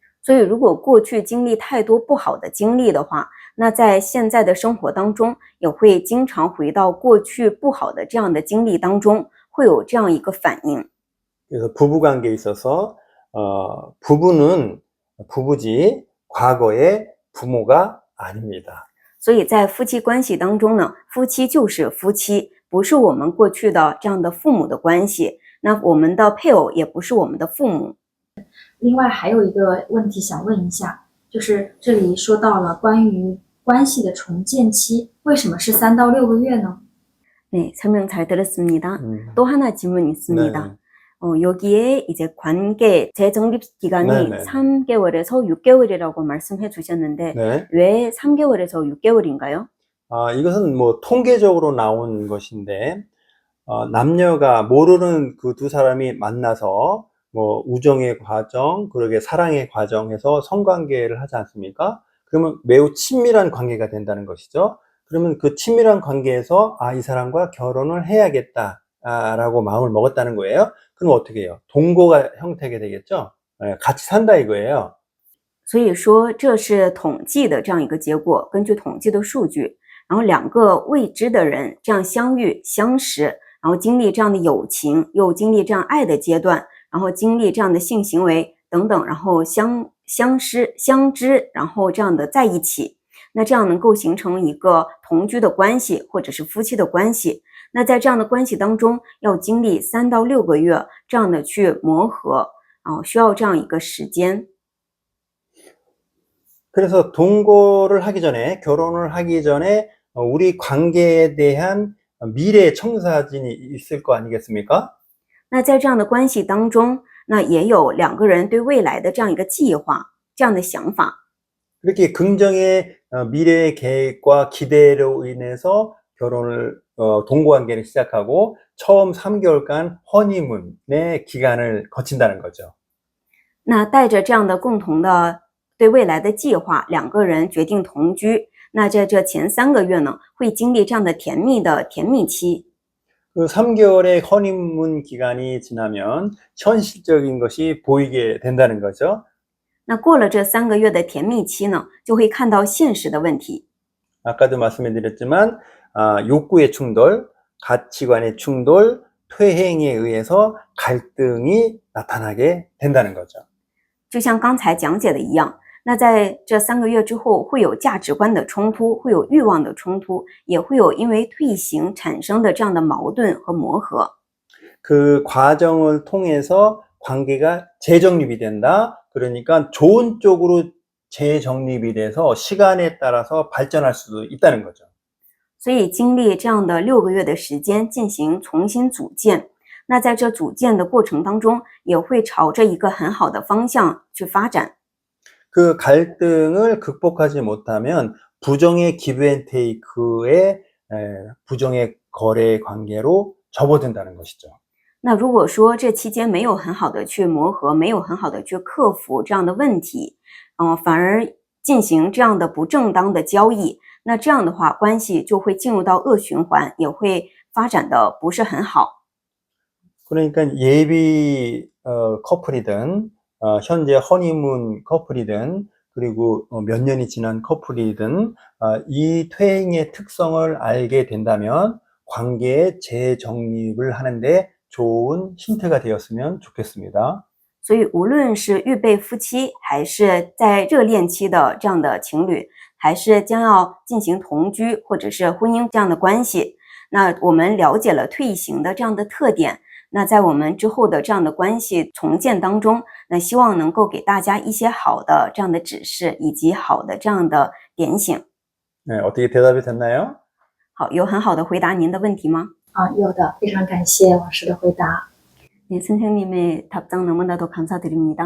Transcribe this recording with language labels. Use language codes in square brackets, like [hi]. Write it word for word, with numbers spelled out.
[zh] 所以如果过去经历太多不好的经历的话，那在现在的生活当中也会经常回到过去不好的这样的经历当中，会有这样一个反应。 [ko] 그래서 부부관계에 있어서 어, 부부는 부부지 과거의 부모가 아닙니다. [zh] 所以在夫妻关系当中呢，夫妻就是夫妻，不是我们过去的这样的父母的关系。那我们的配偶也不是我们的父母。另外还有一个问题想问一下，就是这里说到了关于关系的重建期，为什么是三到六个月呢？ [ko] 네, 설명 잘 들었습니다. 음. 또 하나 질문 있습니다. 네. 어, 여기에 이제 관계 재정립 기간이 네, 네, 네. 삼 개월에서 육 개월이라고 말씀해 주셨는데 네. 왜 삼 개월에서 육 개월인가요? 아, 이것은 뭐 통계적으로 나온 것인데, 어, 남녀가 모르는 그 두 사람이 만나서 뭐 우정의 과정, 그러게 사랑의 과정에서 성관계를 하지 않습니까? 그러면 매우 친밀한 관계가 된다는 것이죠. 그러면 그 친밀한 관계에서 아, 이 사람과 결혼을 해야겠다라고 마음을 먹었다는 거예요. 그럼 어떻게 해요? 동거가 형태가 되겠죠. 같이 산다 이거예요. [zh] 所以说这是统计的这样一个结果，根据统计的数据，然后两个未知的人这样相遇相识，然后经历这样的友情，又经历这样爱的阶段，然后经历这样的性行为等等，然后相相识相知，然后这样的在一起，那这样能够形成一个同居的关系或者是夫妻的关系。那在这样的关系当中，要经历三到六个月这样的去磨合，然后需要这样一个时间。 [ko] 그래서 동거를 하기 전에, 결혼을 하기 전에 어, 우리 관계에 대한 미래의 청사진이 있을 거 아니겠습니까? [zh] 那在这样的关系当中，那也有两个人对未来的这样一个计划，这样的想法。 [ko] 이렇게 긍정의 어, 미래의 계획과 기대로 인해서 결혼을 어, 동거관계를 시작하고 처음 삼 개월간 허니문의 기간을 거친다는 거죠. [zh] 那带着这样的共同的对未来的计划，两个人决定同居。那在这前三个月呢，会经历这样的甜蜜的甜蜜期。 [ko] 그 삼 개월의 허니문 기간이 지나면 현실적인 것이 보이게 된다는 거죠. [zh] 那过了这三个月的甜蜜期呢，就会看到现实的问题。 [ko] 아까도 말씀드렸지만 아, 욕구의 충돌, 가치관의 충돌, 퇴행에 의해서 갈등이 나타나게 된다는 거죠. [zh] 就像刚才讲解的一样，那在这三个月之后，会有价值观的冲突，会有欲望的冲突，也会有因为退行产生的这样的矛盾和磨合。 [ko] 그 과정을 통해서 관계가 재정립이 된다. 그러니까 좋은 쪽으로 재정립이 돼서 시간에 따라서 발전할 수도 있다는 거죠. [zh] 所以经历这样的六个月的时间进行重新组建，那在这组建的过程当中，也会朝着一个很好的方向去发展。 [ko] 그 갈등을 극복하지 못하면 부정의 기브앤테이크의 부정의 거래 관계로 접어든다는 것이죠. [zh] 那如果说这期间没有很好的去磨合，没有很好的去克服这样的问题，嗯、呃，反而进行这样的不正当的交易，那这样的话，关系就会进入到恶循环，也会发展的不是很好。 [ko] 그러니까 예비 어, 커플이든 어, 현재 허니문 커플이든 그리고 어, 몇 년이 지난 커플이든 어, 이 퇴행의 특성을 알게 된다면 관계의 재정립을 하는데 좋은 힌트가 되었으면 좋겠습니다. [zh] 所以无论是预备夫妻，还是在热恋期的这样的情侣，还是将要进行同居或者是婚姻这样的关系，那我们了解了退行的这样的特点。那在我们之后的这样的关系重建当中，那希望能够给大家一些好的这样的指示，以及好的这样的点醒。 [ko] 네, 어떻게 대답이 됐나요? [zh] 好，有很好的回答您的问题吗？啊，有的，非常感谢老师的回答。 [ko] 네, 선생님의 답장 너무나도 감사드립니다.